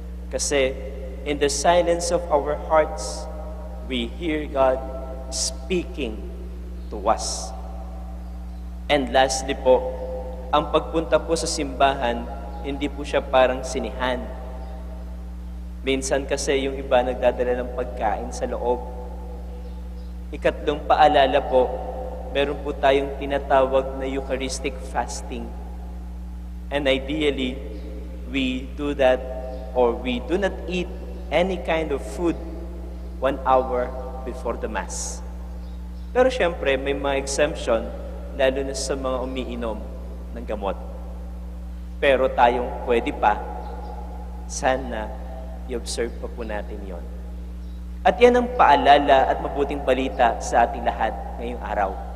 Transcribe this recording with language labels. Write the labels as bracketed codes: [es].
[en] Kasi in the silence of our hearts, we hear God speaking to us. And lastly [tl] po, ang pagpunta po sa simbahan, hindi po siya parang sinihan. Minsan kasi yung iba nagdadala ng pagkain sa loob. Ikatlong paalala po, meron po tayong tinatawag na Eucharistic fasting. [en] And ideally, we do that or we do not eat any kind of food 1 hour before the Mass. [tl] Pero syempre, may mga exemption, lalo na sa mga umiinom ng gamot. Pero tayong pwede pa, sana i-observe pa po natin yon. At yan ang paalala at mabuting balita sa ating lahat ngayong araw.